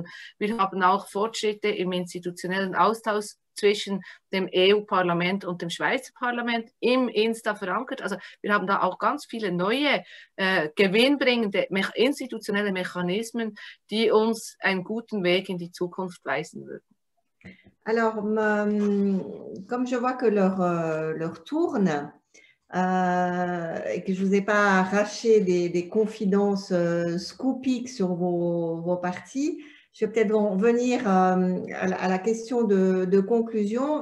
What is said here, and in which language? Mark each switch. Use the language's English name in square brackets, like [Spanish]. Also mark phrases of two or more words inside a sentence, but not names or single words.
[German] Wir haben auch Fortschritte im institutionellen Austausch zwischen dem EU-Parlament und dem Schweizer Parlament im Insta verankert. Also wir haben da auch ganz viele neue gewinnbringende institutionelle Mechanismen, die uns einen guten Weg in die Zukunft weisen würden. [French] Alors, comme je vois que l'heure tourne et que je ne vous ai pas arraché des confidences scoopiques sur vos partis, je vais peut-être venir à la question de conclusion.